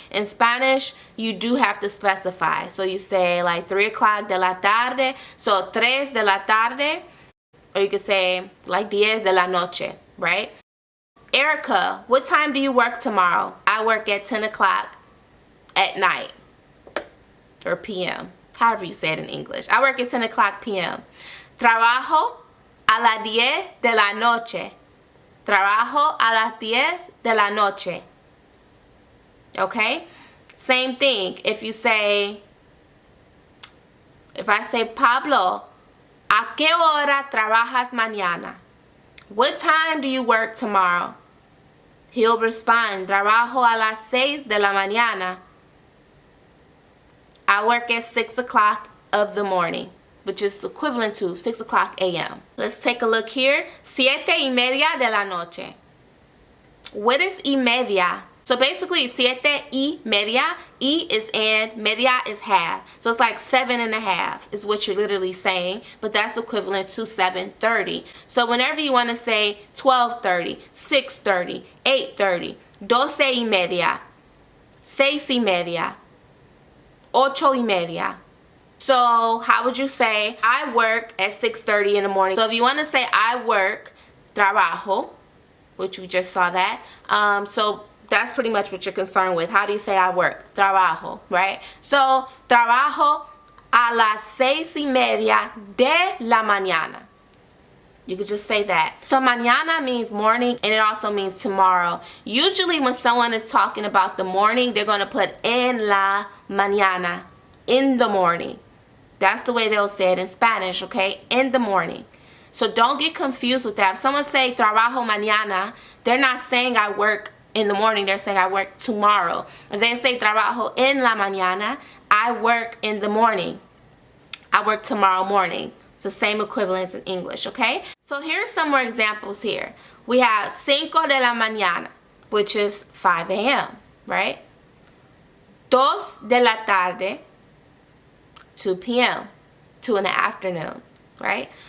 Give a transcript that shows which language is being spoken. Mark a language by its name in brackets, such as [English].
[English] In Spanish, you do have to specify. So you say like 3 o'clock de la tarde, so [Spanish] 3 de la tarde, [English] or you could say like [Spanish] 10 de la noche, [English] right? Erica, what time do you work tomorrow? I work at 10 o'clock at night or p.m. However you say it in English. I work at 10 o'clock p.m. [Spanish] Trabajo a las 10 de la noche. Trabajo a las 10 de la noche. [English] Okay? Same thing. If I say, [Spanish] Pablo, ¿a qué hora trabajas mañana? [English] What time do you work tomorrow? He'll respond, [Spanish] trabajo a las 6 de la mañana. [English] I work at 6 o'clock of the morning, which is equivalent to 6 o'clock a.m. Let's take a look here. 7:30 [Spanish] de la noche. [English] What is y media? So basically, 7:30, y is and, media is half. So it's like 7.5 is what you're literally saying, but that's equivalent to 7:30. So whenever you want to say 12:30, 6:30, 8:30, 12:30, 6:30, 8:30. So how would you say, I work at 6:30 in the morning? So if you want to say I work, trabajo, which we just saw that. So that's pretty much what you're concerned with. How do you say I work? Trabajo, right? [Spanish] So trabajo a las 6:30 de la mañana. [English] You could just say that. So mañana means morning, and it also means tomorrow. Usually when someone is talking about the morning, they're going to put [Spanish] en la mañana, [English] in the morning. That's the way they'll say it in Spanish, okay? In the morning. So don't get confused with that. If someone say [Spanish] trabajo mañana, [English] they're not saying I work in the morning. They're saying I work tomorrow. If they say [Spanish] trabajo en la mañana, [English] I work in the morning. I work tomorrow morning. It's the same equivalence in English, okay? So here's some more examples here. We have [Spanish] 5 de la mañana, [English] which is 5 a.m., right? [Spanish] 2 de la tarde, [English] 2 p.m., 2 in the afternoon, right?